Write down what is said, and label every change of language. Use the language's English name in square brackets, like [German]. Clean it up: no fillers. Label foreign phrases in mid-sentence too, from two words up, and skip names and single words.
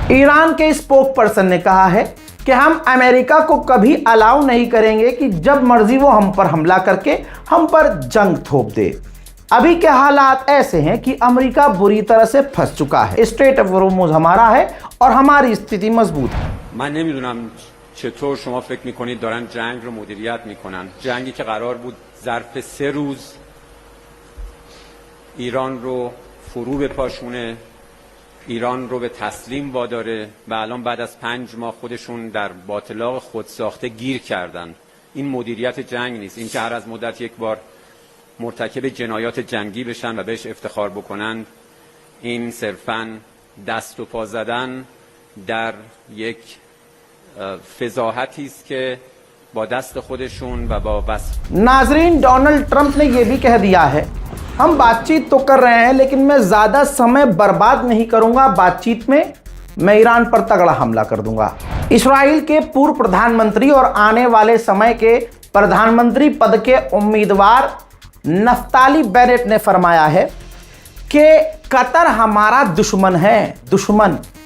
[Hindi] ईरान के [English] spoke person [Hindi] ने कहा है कि हम अमेरिका को कभी अलाउ नहीं करेंगे कि जब मर्जी वो हम पर हमला करके हम पर जंग थोप दे। अभी के हालात ऐसे हैं कि अमेरिका बुरी तरह से फंस चुका है। स्ट्रेट ऑफ हॉर्मुज़ हमारा है और हमारी स्थिति मजबूत है। [Persian] من نمیدونم چطور شما فکر میکنید دارن جنگ رو مدیریت میکنن. جنگی که قرار بود ظرف 3 روز ایران رو فرو بپاشونه، ایران رو به تسلیم واداره و الان بعد از 5 ماه خودشون در باطلاق خودساخته گیر کردن. این مدیریت جنگ نیست. این که هر از مدت یک بار مرتکب جنایات جنگی بشن و بهش افتخار بکنن، این صرفاً دست و پا زدن در یک فضاحتی است که با دست خودشون و با وصف [Hindi] नाजरीन, डोनाल्ड ट्रंप ने यह भी कह दिया है हम बातचीत तो कर रहे हैं लेकिन मैं ज़्यादा समय बर्बाद नहीं करूंगा बातचीत में, मैं ईरान पर तगड़ा हमला कर दूंगा। इसराइल के पूर्व प्रधानमंत्री और आने वाले समय के प्रधानमंत्री पद के उम्मीदवार नफ्ताली बेनेट ने फरमाया है कि कतर हमारा दुश्मन है, दुश्मन।